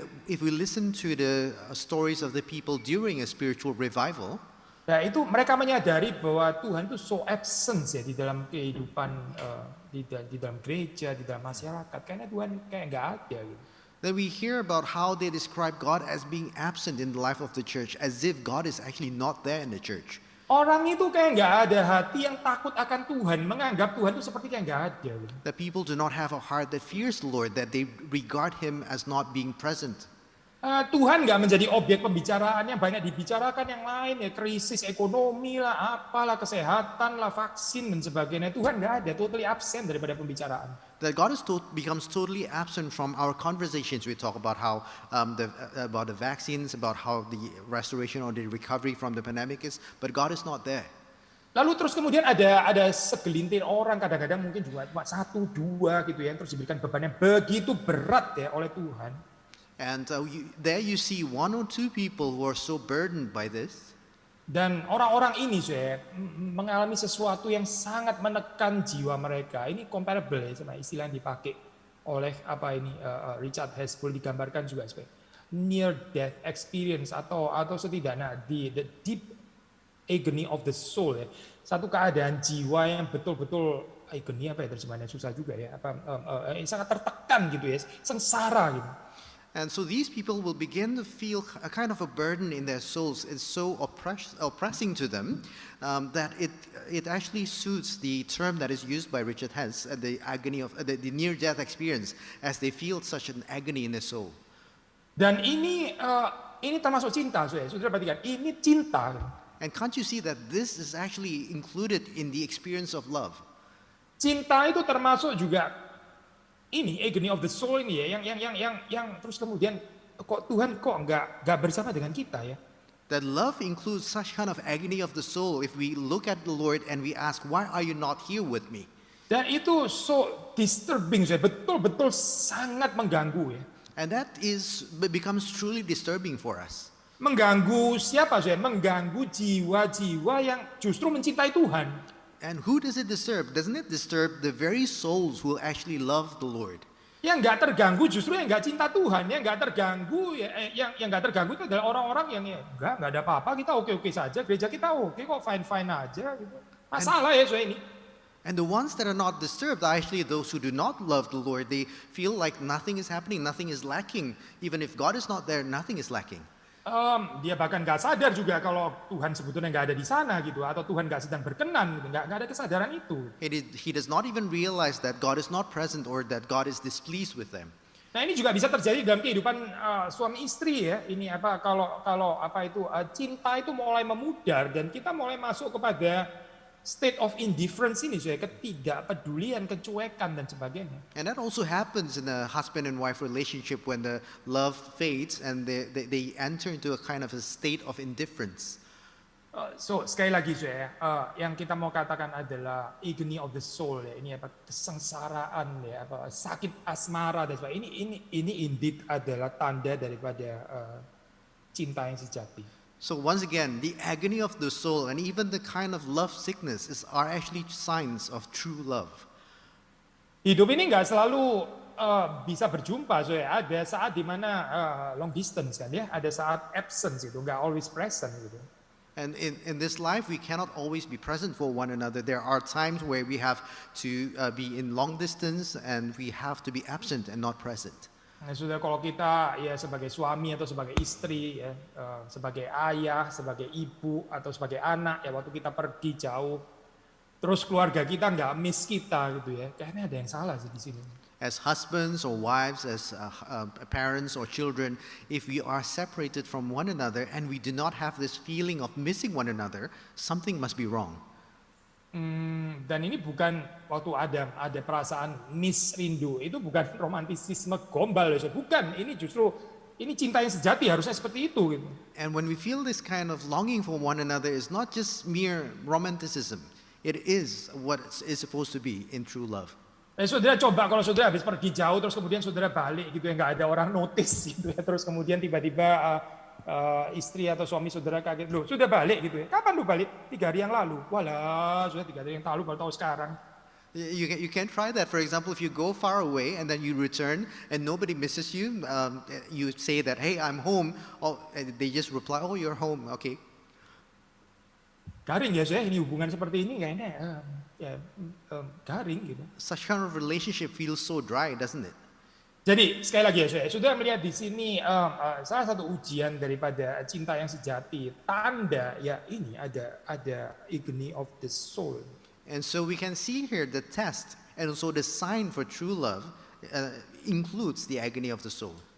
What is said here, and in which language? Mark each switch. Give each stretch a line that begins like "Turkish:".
English: If we listen to the stories of the people during a spiritual revival,
Indonesian: nah itu mereka menyadari bahwa Tuhan itu
English: so absent
Indonesian: ya di dalam kehidupan, di dalam gereja, di dalam masyarakat. Karena Tuhan kayak nggak ada gitu.
English: Then we hear about how they describe God as being absent in the life of the church, as if God is actually not there in the church.
Indonesian: Orang itu kayak nggak ada hati yang takut akan Tuhan, menganggap Tuhan itu seperti kayak nggak ada.
English: That people do not have a heart that fears the Lord, that they regard Him as not being present.
Indonesian: Tuhan nggak menjadi objek pembicaraan yang banyak dibicarakan yang lain ya, krisis ekonomi lah, apalah, kesehatan lah, vaksin dan sebagainya. Tuhan nggak ada,
English: totally absent
Indonesian: daripada pembicaraan.
English: That God becomes totally absent from our conversations. We talk about how about the vaccines, about how the restoration or the recovery from the pandemic is, but God is not there.
Indonesian: Lalu terus kemudian ada segelintir orang, kadang-kadang mungkin juga cuma 1-2 gitu ya, terus diberikan beban yang begitu berat ya oleh Tuhan.
English: And there you see 1 or 2 people who are so burdened by this.
Indonesian: Dan orang-orang ini mengalami sesuatu yang sangat menekan jiwa mereka. Ini comparable ya sama istilah yang dipakai oleh Richard Hess, boleh digambarkan juga sebagai
English: near death experience
Indonesian: atau setidaknya
English: the deep agony of the soul
Indonesian: ya. Satu keadaan jiwa yang betul-betul agony terjemahannya susah juga ya. Sangat tertekan gitu ya, sengsara gitu.
English: And so these people will begin to feel a kind of a burden in their souls. It's so oppressing to them that it actually suits the term that is used by Richard Hess, the agony of the near-death experience, as they feel such an agony in their soul.
Indonesian: Dan ini termasuk cinta, saudara perhatikan, ini cinta.
English: And can't you see that this is actually included in the experience of love?
Indonesian: Cinta itu termasuk juga ini
English: agony of the soul
Indonesian: ini ya, yang terus kemudian kok Tuhan kok nggak bersama dengan kita ya.
English: That love includes such kind of agony of the soul if we look at the Lord and we ask, why are you not here with me?
Indonesian: Dan itu
English: so disturbing,
Indonesian: betul-betul sangat mengganggu ya.
English: And that becomes truly disturbing for us.
Indonesian: Mengganggu siapa saya? Mengganggu jiwa-jiwa yang justru mencintai Tuhan.
English: And who does it disturb? Doesn't it disturb the very souls who actually love the Lord?
Indonesian: Yang nggak terganggu justru yang nggak cinta Tuhan, yang nggak terganggu, yang nggak terganggu itu adalah orang-orang yang nggak ada apa-apa, kita oke-oke saja, gereja kita oke kok, fine-fine aja gitu. Masalah ya soal ini.
English: And the ones that are not disturbed are actually those who do not love the Lord. They feel like nothing is happening, nothing is lacking. Even if God is not there, nothing is lacking.
Indonesian: Dia bahkan nggak sadar juga kalau Tuhan sebetulnya nggak ada di sana gitu, atau Tuhan nggak sedang berkenan gitu, nggak ada kesadaran itu.
English: He does not even realize that God is not present or that God is displeased with them.
Indonesian: Nah ini juga bisa terjadi dalam kehidupan suami istri ya. Ini kalau cinta itu mulai memudar dan kita mulai masuk kepada
English: state of indifference
Indonesian: ini, ketidakpedulian, kecuekan dan sebagainya.
English: And that also happens in a husband and wife relationship when the love fades and they enter into a kind of a state of indifference.
Indonesian: So sekali lagi yang kita mau katakan adalah
English: agony of the soul
Indonesian: ya. Ini kesengsaraan ya, sakit asmara dan sebagainya. Ini indeed adalah tanda daripada cinta yang sejati.
English: So once again, the agony of the soul and even the kind of love sickness are actually signs of true love.
Indonesian: Hidup ini nggak selalu bisa berjumpa, ada saat dimana
English: long distance
Indonesian: kan ya, ada saat absence itu, nggak
English: always present
Indonesian: gitu.
English: And in this life, we cannot always be present for one another. There are times where we have to be in long distance and we have to be absent and not present.
Indonesian: Nah, sudah kalau kita ya sebagai suami atau sebagai istri ya, sebagai ayah, sebagai ibu atau sebagai anak ya, waktu kita pergi jauh, terus keluarga kita nggak miss kita gitu ya, kayaknya ada yang salah sih di sini.
English: As husbands or wives, as parents or children, if we are separated from one another and we do not have this feeling of missing one another, something must be wrong.
Indonesian: Dan ini bukan waktu ada perasaan miss rindu, itu bukan romantisisme gombal ya, bukan. Ini justru cinta yang sejati, harusnya seperti itu gitu.
English: And when we feel this kind of longing for one another, is not just mere romanticism. It is what is supposed to be in true love.
Indonesian: Saudara coba kalau saudara habis pergi jauh terus kemudian saudara balik gitu ya, nggak ada orang notice gitu ya, terus kemudian tiba-tiba istri atau suami saudara kaget, loh sudah balik gitu ya, kapan lu balik? 3 hari yang lalu. Walah, sudah 3 hari yang lalu, baru tahu sekarang.
English: You can try that. For example, if you go far away and then you return and nobody misses you, you say that, hey, I'm home. Oh, they just reply, oh, you're home. Okay.
Indonesian: Garing ya ini hubungan seperti ini kayaknya garing gitu.
English: Such kind of relationship feels so dry, doesn't it?
Indonesian: Jadi sekali lagi ya, sudah melihat di sini salah satu ujian daripada cinta yang sejati, tanda ya ini ada
English: agony of the soul. And so we can see here the test and also the sign for true love includes the agony of the soul.